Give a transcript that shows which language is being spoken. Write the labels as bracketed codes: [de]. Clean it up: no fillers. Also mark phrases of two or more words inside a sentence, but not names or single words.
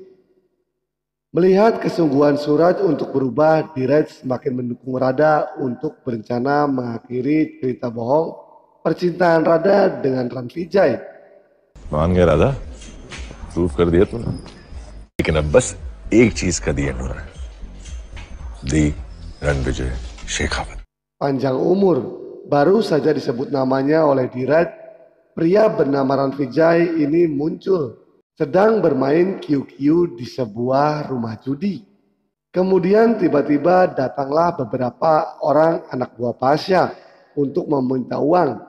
[id] Melihat kesungguhan Suraj untuk berubah, Dheeraj semakin mendukung Radha untuk berencana mengakhiri cerita bohong percintaan Radha dengan Ran Vijay. [hi] मान गया राधा, प्रूव कर दिया तूने, लेकिन अब बस एक चीज का [en] the end [hi] हो रहा है, दी रणविजय शेखावत. [id] Panjang umur, baru saja disebut namanya oleh Dheeraj, pria bernama Ran Vijay ini muncul sedang bermain QQ di sebuah rumah judi. Kemudian tiba-tiba datanglah beberapa orang anak buah Pasha untuk meminta uang.